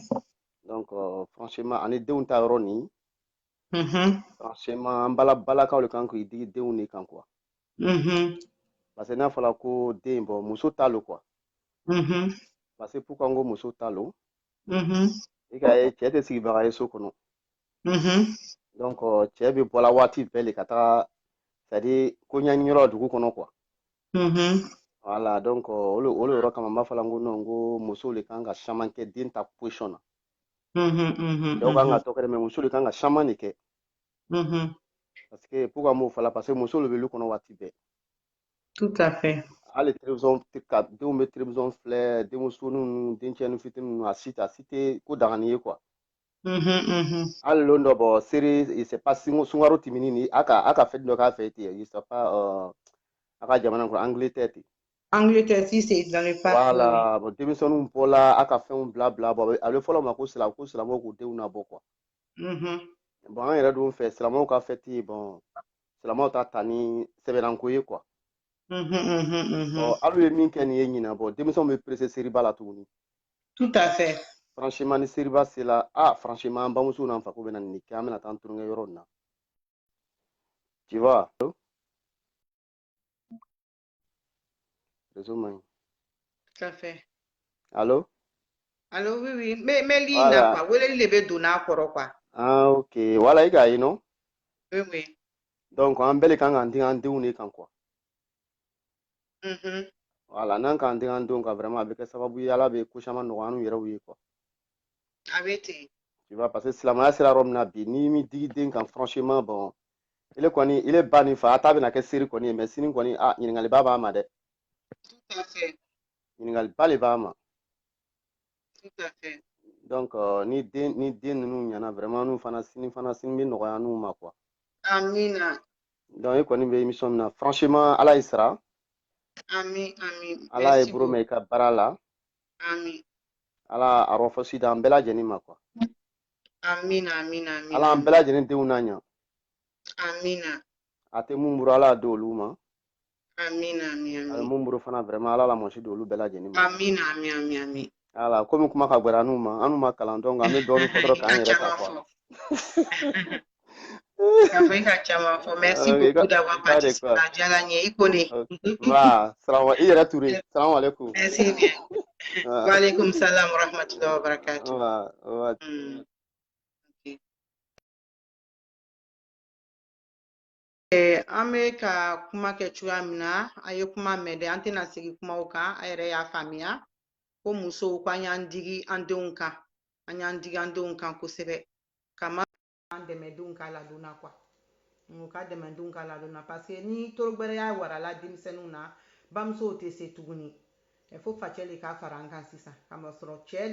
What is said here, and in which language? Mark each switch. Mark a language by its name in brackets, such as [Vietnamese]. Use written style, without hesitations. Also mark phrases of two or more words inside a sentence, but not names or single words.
[French] donc franchement [Bambara] ani denw ta yɔrɔ nin franchement an balakaw de kan k'i digi denw de kan quoi parce que n'a fɔra ko den bon muso ta lo quoi [French] parce que pourquoi [Bambara] n ko muso ta lo i ka ye cɛ tɛ sigibaga ye so kɔnɔ donc cɛ bɛ bɔla waati bɛɛ de ka taga [French] c'est à dire [Bambara] ko ɲɛɲiniyɔrɔ dugu kɔnɔ [French] quoi voilà donc [Bambara] olu yɔrɔ kama n b'a fɔla n ko non n ko muso de kan ka caman kɛ den ta position na cɛw kan ka tɔ kɛ mais muso de kan ka caman de kɛ [French] parce que pourquoi [Bambara] n b'o fɔla [French] parce que [Bambara] muso de bɛ lu kɔnɔ waati bɛɛ [French] tout à fait [Bambara] hali télévision ka denw bɛ télévision filɛ denmusoninw ni dencɛnin fitininw a si tɛ ko dagani ye quoi hali lon dɔ bɔ série [French] c'est pas [Bambara] sunkaro tɛmɛnen ni a ka fɛn dɔ k'a fɛ ten [French] je sais pas [Bambara] a ka jamana kɔnɔ Angleterre ten [French] Angleterre si c'est dans le passé [Bambara] voilà bon denmisɛnninw bɔla a ka fɛnw bila bon a bɛ fɔlɔ ma ko silamɛw k'u denw nabɔ quoi bon an yɛrɛ dun fɛ silamɛw ka fɛti bon silamɛw ta ni sɛbɛnko ye quoi Alu ye min kɛ nin ye ɲina bɔ denmisɛnw bɛ pressé seriba la tuguni. [French] Tout à fait. [Bambara] Franchement ni seriba sela ah franchement an bamuso n'an fako bɛ na nin kɛ an bɛna taa an tulonkɛ yɔrɔ nin na. Tu vois? Réseau man ɲi. [French] Tout à fait. Allô? Allô, oui, oui. Mais li Voilà. [Bambara] na quoi? Wele li be donna kɔrɔ quoi. Ah ok. Voilà i k'a ye non? [French] Oui, oui. [Bambara] Donc an bɛɛ de kan k'an digi an denw de kan quoi. Mhm. Voilà n'an k'an digi an denw kan vraiment a bɛ kɛ sababu ye Ala bɛ ko caman nɔgɔya an n'u yɛrɛw ye quoi. A bɛ ten. [French] Tu vois parce que [Bambara] silamɛya sera yɔrɔ min na bi n'i m'i digi den kan franchement bon ile kɔni ile ba ni fa a ta bɛna kɛ seri kɔni ye mais sini kɔni ah ɲininkaliba b'a ma dɛ. [French] Tout à fait. [Bambara] Ɲininkaliba de b'a ma. [French] Tout à fait. [Bambara] Donc ni den ninnu ɲɛna vraiment n'u fana sini bɛ nɔgɔya n'u ma quoi. Amina. Donc e kɔni bɛ émission min na franchement Ala y'i sara. Ami, ami. Ala ye [French] Merci [Bambara] bolo [French] beaucoup. [Bambara] mɛn i ka baara la. Ami. Ala a rɔfɔsi da an bɛɛ lajɛlen ma quoi. Amina, amina, amina. Ala an bɛɛ lajɛlen denw n'a ɲa. Amina. A tɛ mun bolo Ala d'olu ma. Amina, amina, A bɛ amina. mun bolo fana vraiment Ala la mɔsi d'olu bɛɛ lajɛlen ma. Amina, amina, amina, amina. Ala komi kuma ka gwɛrɛ an'u ma an'u ma kalan donc an bɛ dɔɔnin fɔ dɔrɔn k'an yɛrɛ ta quoi. [French] Merci beaucoup d'avoir participé à Djalanye. [Bambara] I yɛrɛ Ture. [Arabic] السلام عليكم. [French] Merci bien. [Arabic] وعليكم السلام ورحمة الله وبركاته. [Bambara] An bɛ ka kuma kɛ cogoya min na a ye kuma mɛn dɛ an tɛna segin kumaw kan a yɛrɛ y'a faamuya ko musow ko an y'an digi an denw kan an y'an digi an denw kan kosɛbɛ ka ma an dɛmɛ denw ka ladonna quoi u ka dɛmɛ denw ka ladonna [French] parce que [Bambara] ni torogbɛrɛya warala denmisɛnninw na bamusow tɛ se tuguni fo facɛ de ka fara an kan sisan kama sɔrɔ cɛ